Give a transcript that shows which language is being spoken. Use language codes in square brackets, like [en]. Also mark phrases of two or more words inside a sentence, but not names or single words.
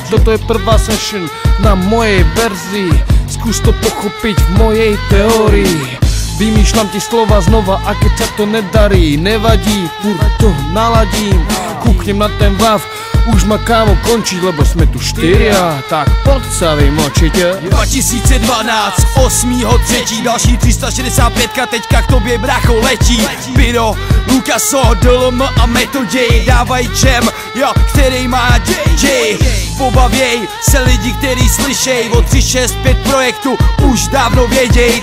[sk] Toto je prvá session na mojej verzii. Skús to pochopiť v mojej teórii. Vymýšľam ti slova znova a keď sa to nedarí, nevadí, furt to naladím. Kúknem na ten vav, už ma kámo končiť, lebo sme tu štyria. Tak poď sa vymočiť. 2012, 8.3. [cs] Další 365, teďka k tobě bracho letí. Piro, Lukaso, DLM a Metodej dávají čem, jo, který má děj. Pobavěj se lidi, který slyšej o 365 projektu už dávno věděj.